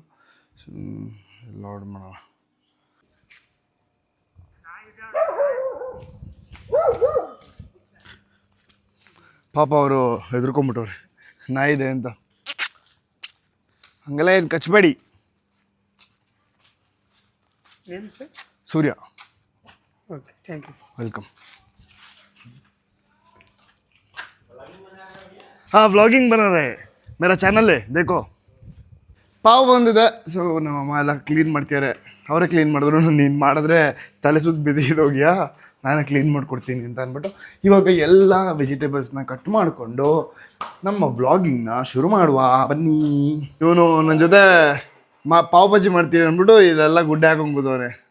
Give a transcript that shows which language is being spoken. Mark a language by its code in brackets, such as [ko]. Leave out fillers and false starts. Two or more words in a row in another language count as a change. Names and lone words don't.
[kn] ಸೊ ಎಲ್ಲ ಆರ್ಡ್ರ್ ಮಾಡೋಣ. ಪಾಪ ಅವರು ಹೆದರ್ಕೊಂಬಿಟ್ಟವ್ರೆ ನಾಯಿದೆ ಅಂತ. ಹಂಗೆಲ್ಲ ಏನು ಕಚ್ಚಬೇಡಿ. ಸೂರ್ಯ. [en] Okay, thank you. [kn] ವೆಲ್ಕಮ್. [hi] हाँ व्लॉगिंग बना रहे हैं, मेरा ಚಾನಲ್ है देखो. [kn] ಪಾವು ಬಂದಿದೆ. ಸೊ ನಮ್ಮಮ್ಮ ಎಲ್ಲ ಕ್ಲೀನ್ ಮಾಡ್ತಿದ್ದಾರೆ. ಅವರೇ ಕ್ಲೀನ್ ಮಾಡಿದ್ರು, ನೀನು ಮಾಡಿದ್ರೆ ತಲೆ ಸುತ್ತ ಬಿದ್ದಿದೋಗ್ಯಾ, ನಾನೇ ಕ್ಲೀನ್ ಮಾಡಿಕೊಡ್ತೀನಿ ಅಂತ ಅಂದ್ಬಿಟ್ಟು ಇವಾಗ ಎಲ್ಲ ವೆಜಿಟೇಬಲ್ಸ್ನ ಕಟ್ ಮಾಡಿಕೊಂಡು ನಮ್ಮ ವ್ಲಾಗಿಂಗ್ನ ಶುರು ಮಾಡುವ ಬನ್ನಿ. ಇವನು ನನ್ನ ಜೊತೆ ಪಾವ್ ಭಾಜಿ ಮಾಡ್ತೀನಿ ಅಂದ್ಬಿಟ್ಟು ಇದೆಲ್ಲ ಗುಡ್ಡೆ ಹಾಕೊಂಡು ಕೂತವ್ರೆ.